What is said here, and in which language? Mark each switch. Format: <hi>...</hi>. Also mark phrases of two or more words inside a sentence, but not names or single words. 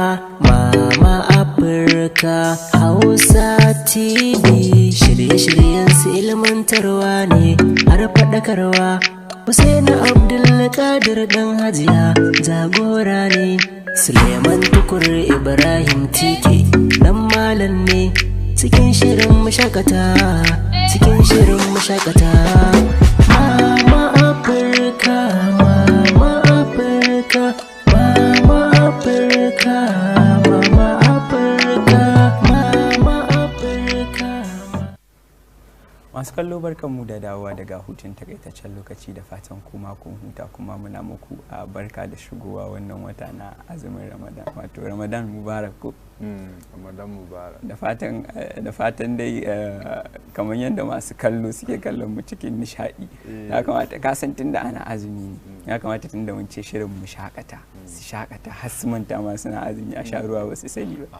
<ha>Mama Africa Hausa TV, shirye-shiryen su ilmantarwa ne har faɗakarwa. Husaini Abdulkadir dan Hajiya jagora ne. Suleiman Tukur Ibrahim Tike dan malam ne. Cikin shirin mu shakata, cikin shirin mu shakata. Mama Africa, Mama Africa, Mama Africa, Mama Africa, Mama Africa. Masu kallo barkanmu da dawowa daga hutun takaitaccen lokaci, da fatan kuma kun huta, kuma muna muku a barka da shigowa wannan wata na azumin Ramadan, wato</ha> <ar>رمضان مبارك</ar> <ha>ko</ha> <ar>رمضان مبارك.</ar> <ha>Da fatan dai kamar yadda masu kallo suke kallon mu cikin nishadi, ya kamata ka san tunda ana azumi ne, ya kamata tunda mun ce shirin mu shakata, su shakata har su manta ma suna azumi a sha ruwa ba su sani ba.</ha>